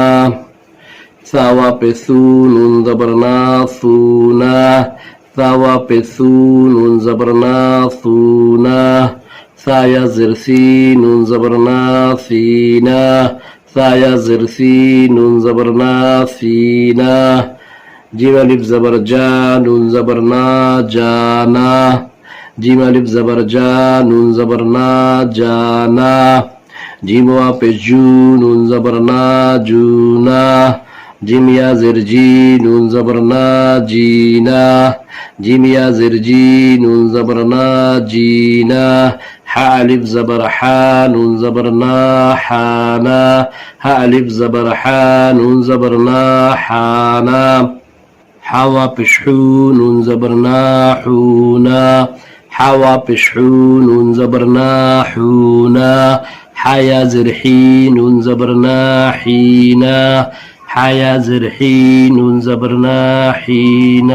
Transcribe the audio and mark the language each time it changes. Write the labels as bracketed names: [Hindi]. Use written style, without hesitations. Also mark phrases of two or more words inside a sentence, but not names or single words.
[Urdu] ثا وا پہ ثو، نون زبر نا، ثونا۔ ثا وا پہ ثو، نون زبر نا، ثونا۔ ثا یا زر ثی، نون زبر نا، ثینا۔ ثا یا زر ثی، نون زبر نا، ثینا۔ جیم الف زبر جا، نون زبر نا، جانا۔ جیم الف زبر جا، نون زبر نا، جانا۔ جیم وا پہ جو، نون زبر نا، جونا۔ جیم یا زر جی، نون زبر نا، جینا۔ جیم یا زر جی، نون زبر نا، جینا۔ حا الف زبر حا، نون زبر نا، حانا۔ حا الف زبر حا، نون زبر نا، حانا۔ حا وا پیش حو، نون زبر نا، حونا۔ حا وا پیش حو، نون زبر نا، حونا۔ حا یا زر حی، نون زبر نا، حینا۔ حا یا زر حی، نون زبر نا، حینا۔